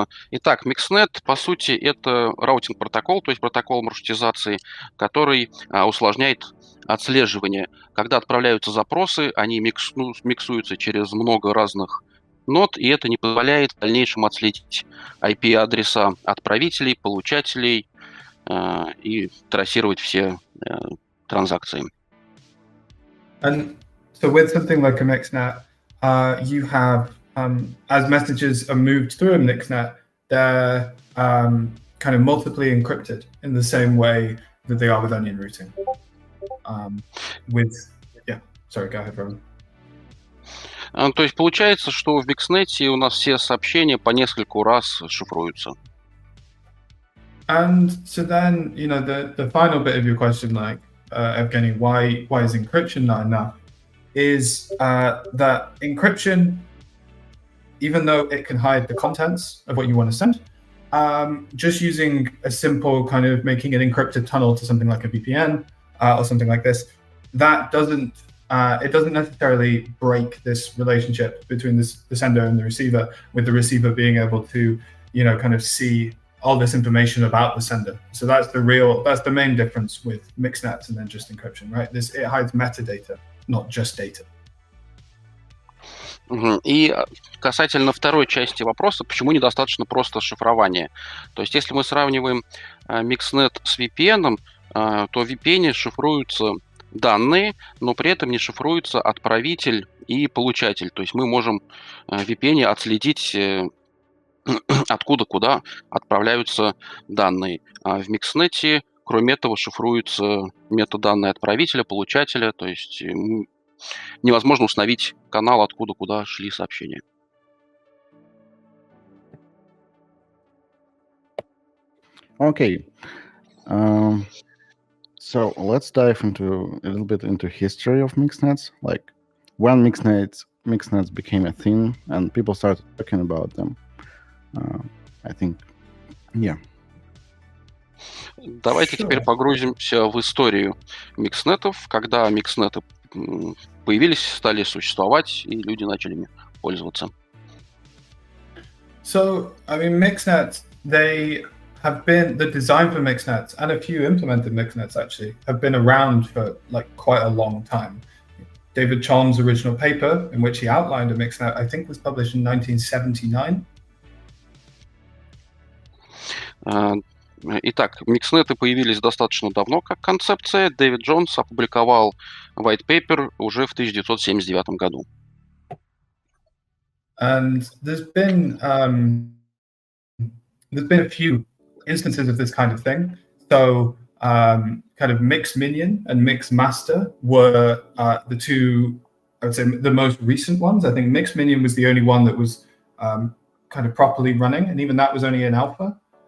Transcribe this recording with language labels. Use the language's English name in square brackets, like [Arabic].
[Russian] Итак, микснет, по сути, это раутинг-протокол, то есть протокол маршрутизации, который усложняет отслеживание. Когда отправляются запросы, они миксуются через много разных нод, и это не позволяет в дальнейшем отследить IP-адреса отправителей, получателей и трассировать все транзакции. [English] And so with something like a mixnet, you have, as messages are moved through a mixnet, they're kind of multiply encrypted in the same way that they are with onion routing. Sorry, go ahead, Roman. [Russian] То есть получается, что в микснете у нас все сообщения по нескольку раз шифруются. [English] And so then, the final bit of your question, Evgeny, why is encryption not enough? Is that encryption, even though it can hide the contents of what you want to send, just using a simple kind of making an encrypted tunnel to something like a VPN or something like this, that doesn't necessarily break this relationship between the sender and the receiver, with the receiver being able to, kind of see all this information about the sender. So that's the main difference with mixnets and then just encryption, right? It hides metadata, not just data. [Russian] И касательно второй части вопроса, почему недостаточно просто шифрование? То есть если мы сравниваем Mixnet с VPN, то в VPN шифруются данные, но при этом не шифруется отправитель и получатель. То есть мы можем в VPN отследить, откуда куда отправляются данные. А в Mixnet, кроме этого, шифруются метаданные отправителя, получателя. То есть невозможно установить канал, откуда куда шли сообщения. [English] Okay. So let's dive into a little bit into history of mixnets, like when mixnets became a thing and people started talking about them. I think, yeah. [Russian] Давайте теперь погрузимся в историю микснетов, когда микснеты появились, стали существовать, и люди начали ими пользоваться. [English] So, I mean, mixnets, they have been, the design for mixnets and a few implemented mixnets actually have been around for like quite a long time. David Chalm's original paper, in which he outlined a mixnet, I think was published in 1979. [Russian] Итак, микснеты появились достаточно давно как концепция. Дэвид Джонс опубликовал white paper уже в 1979 году. [English] And there's been a few instances of this kind of thing. So kind of Mix Minion and Mix Master were the two, I would say, the most recent ones. I think Mix Minion was the only one that was kind of properly running, and even that was only in alpha.